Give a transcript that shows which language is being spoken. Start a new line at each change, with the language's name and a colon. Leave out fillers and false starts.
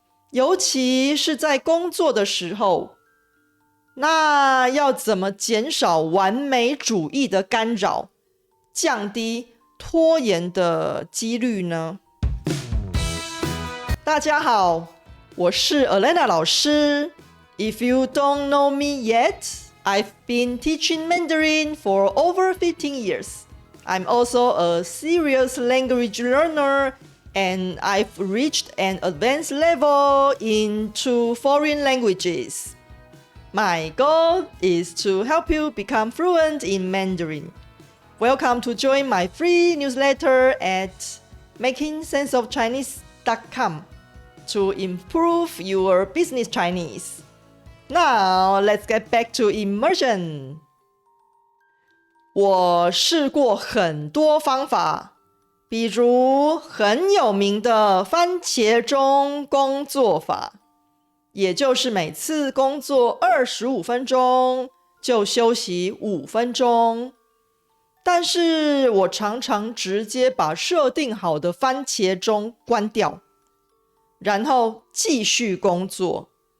Chinese: 尤其是在工作的时候，那要怎么减少完美主义的干扰，降低拖延的几率呢？大家好，我是 Elena 老师。
English: If you don't know me yet, I've been teaching Mandarin for over 15 years. I'm also a serious language learner, and I've reached an advanced level in 2 foreign languages. My goal is to help you become fluent in Mandarin. Welcome to join my free newsletter at makingsenseofchinese.com to improve your business Chinese.Now, let's get back to immersion.
Chinese: 我试过很多方法，比如很有名的番茄钟工作法，也就是每次工作25分钟，就休息5分钟。但是我常常直接把设定好的番茄钟关掉，然后继续工作。